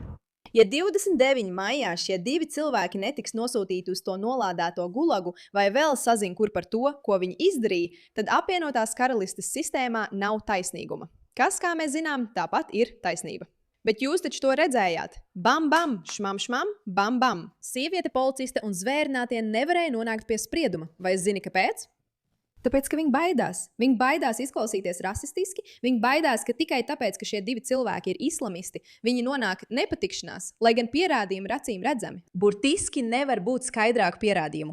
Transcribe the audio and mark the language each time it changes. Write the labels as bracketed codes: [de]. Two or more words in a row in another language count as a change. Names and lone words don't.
[lv] Ja 29. maijā šie divi cilvēki netiks nosūtīti uz to nolādēto gulagu vai vēl sazin kur par to, ko viņi izdarīja, tad apvienotās karalistes sistēmā nav taisnīguma. Kas, kā mēs zinām, tāpat ir taisnība. Bet jūs taču to redzējāt. Bam, bam, šmam, šmam, bam, bam. Sieviete policiste un zvērnātie nevarēja nonākt pie sprieduma. Vai zini, kāpēc? Tāpēc, ka viņi baidās. Viņi baidās izklausīties rasistiski, viņi baidās, ka tikai tāpēc, ka šie divi cilvēki ir islamisti, viņi nonāk nepatikšanās, lai gan pierādījumi ir acīm redzami. Burtiski nevar būt skaidrāku pierādījumu.